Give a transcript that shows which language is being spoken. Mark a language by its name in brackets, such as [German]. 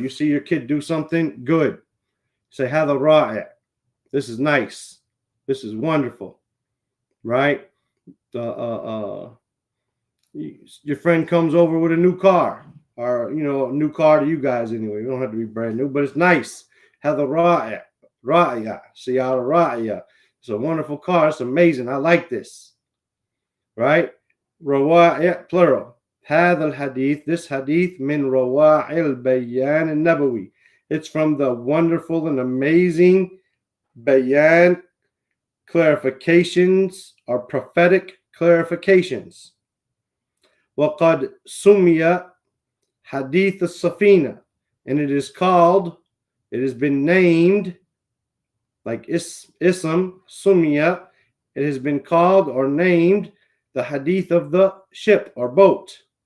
[English] You see your kid do something good. Say, [Arabic] هذا رائع, [English] this is nice, this is wonderful, right? Your friend comes over with a new car, or a new car to you guys anyway. You don't have to be brand new, but it's nice. [Arabic] هذا رائع, رائع, سيارة رائعة. [English] It's a wonderful car. It's amazing. I like this. Right? [Arabic] رواعي, plural. هذا الحديث, [English] this hadith, [Arabic] من رواعي البيان النبوي. [English] It's from the wonderful and amazing bayan, clarifications, or prophetic clarifications. [Arabic] وقد سمي حديث السفينة, [English] and it has been named, like ism, sumya, it has been called or named the hadith of the ship or boat.